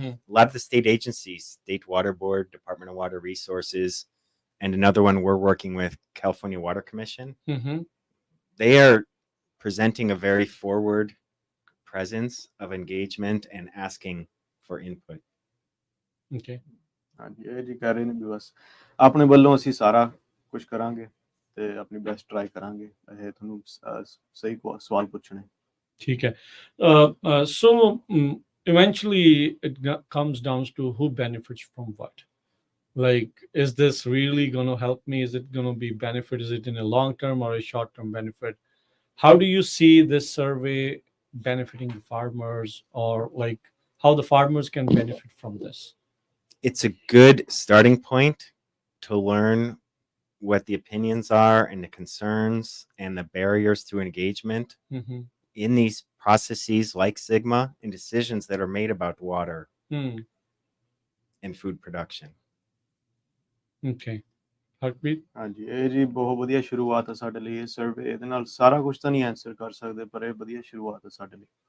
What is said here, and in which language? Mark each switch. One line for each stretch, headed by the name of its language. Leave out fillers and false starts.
English: A lot of the state agencies, State Water Board, Department of Water Resources, and another one we're working with, California Water Commission. They are presenting a very forward presence of engagement and asking for input. Okay.
Punjabi: ਹਾਂਜੀ, ਇਹ ਜੀ ਕਹਿ ਰਹੇ ਨੇ ਵੀ ਬਸ ਆਪਣੇ ਵੱਲੋਂ ਅਸੀਂ ਸਾਰਾ ਕੁਝ ਕਰਾਂਗੇ ਤੇ ਆਪਣੀ ਬੈਸਟ ਟਰਾਈ ਕਰਾਂਗੇ ਇਹ ਤੁਹਾਨੂੰ ਸਹੀ ਸਵਾਲ ਪੁੱਛਣੇ। ਠੀਕ ਹੈ।
English: So eventually it comes down to who benefits from what. Like, is this really going to help me? Is it going to be benefit? Is it in a long term or a short term benefit? How do you see this survey benefiting the farmers, or like how the farmers can benefit from this? It's a good starting point to learn what the opinions are and the concerns and the barriers to engagement in these processes like Sigma and decisions that are made about water and food production. Okay. Heartbeat?
Punjabi: ਹਾਂਜੀ, ਇਹ ਜੀ ਬਹੁਤ ਵਧੀਆ ਸ਼ੁਰੂਆਤ ਹੈ ਸਾਡੇ ਲਈ ਇਹ ਸਰਵੇ। ਇਹਦੇ ਨਾਲ ਸਾਰਾ ਕੁਝ ਤਾਂ ਨਹੀਂ ਆਨਸਰ ਕਰ ਸਕਦੇ, ਪਰ ਇਹ ਵਧੀਆ ਸ਼ੁਰੂਆਤ ਹੈ ਸਾਡੇ ਲਈ।